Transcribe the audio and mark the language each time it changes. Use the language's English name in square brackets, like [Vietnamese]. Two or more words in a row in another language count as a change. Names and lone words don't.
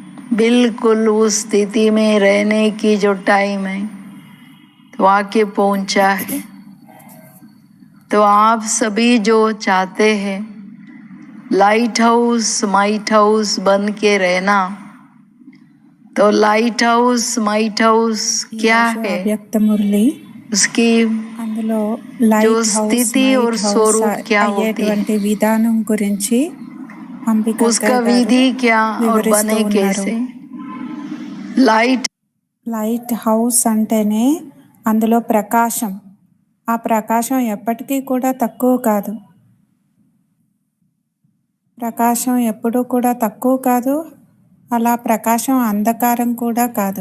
[Hindi] बिल्कुल उस स्थिति में रहने की जो टाइम है तो आके पहुंचा है। तो आप सभी जो चाहते हैं [English] light house might house [Hindi] बन के रहना, तो [English] light house might house [Hindi] क्या है, [Telugu] అవ్యక్త మురళి [Hindi] उसकी [Telugu] అందులో [Hindi] जो [Telugu] లైట్ హౌస్ [Hindi] स्थिति और [Telugu] మైట్ హౌస్ [Hindi] स्वरूप क्या होती है, [Telugu] అయ్యేటువంటి విధానం గురించి అంబికా [Hindi] उसका [Telugu] గారు [Hindi] विधि क्या और [Telugu] వివరిస్తూ [Hindi] बने [Telugu] ఉన్నారు. [Hindi] कैसे. [English] light house [Telugu] అంటేనే అందులో ప్రకాశం. ఆ ప్రకాశం ఎప్పటికీ కూడా తక్కువ కాదు. ప్రకాశం ఎప్పుడూ కూడా తక్కువ కాదు. అలా ప్రకాశం అంధకారం కూడా కాదు.